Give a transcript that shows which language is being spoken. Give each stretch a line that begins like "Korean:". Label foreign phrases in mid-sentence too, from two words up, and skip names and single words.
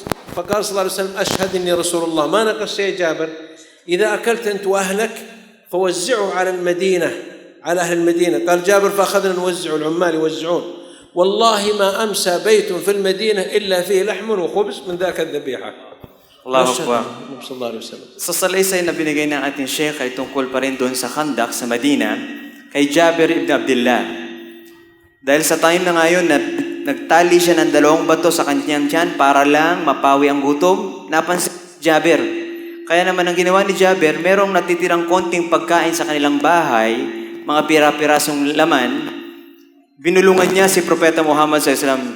Arabic: فقال صلى الله عليه وسلم أشهد إني رسول الله، ما نقص شيء جابر، إذا أكلت أنت وأهلك فوزعوا على المدينة، على أهل المدينة. قال جابر فأخذنا نوزع، العمال يوزعون، والله ما أمسى بيت في المدينة إلا فيه لحم وخبز من ذاك الذبيحة. الله أكبر. صلى الله عليه وسلم.
Filipino: Sa salaysay na binigay ng ating Sheikh ay tungkol pa rin doon sa Khandak sa Madina kay Jabir ibn Abdullah. Dahil sa time na ngayon na nagtali siya ng 2 bato sa kanyang tiyan para lang mapawi ang gutom, napansin si Jabir. Kaya naman ang ginawa ni Jabir, merong natitirang konting pagkain sa kanilang bahay, mga pira-pirasong laman, binulungan niya si Propeta Muhammad SAW.